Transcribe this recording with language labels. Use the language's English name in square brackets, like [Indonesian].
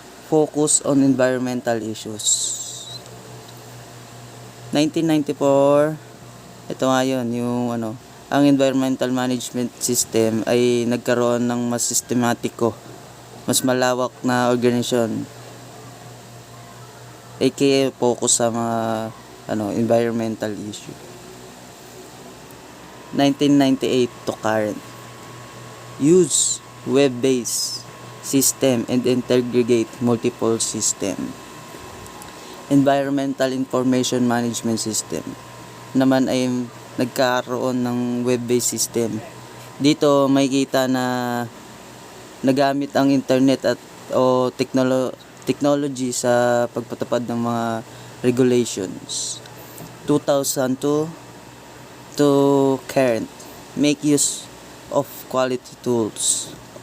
[English] Focus on environmental issues. [Filipino] 1994, ito nga yun, ang environmental management system ay nagkaroon ng mas sistematiko, mas malawak na organisasyon. aka focus sa mga environmental issue. [English] 1998 to current. Use web-based system and integrate multiple system. [Filipino] Environmental Information Management System naman ay nagkaroon ng web-based system. Dito makikita na nagamit ang internet o technology sa pagpatupad ng mga regulations. [English] 2002 to current. Make use of quality tools.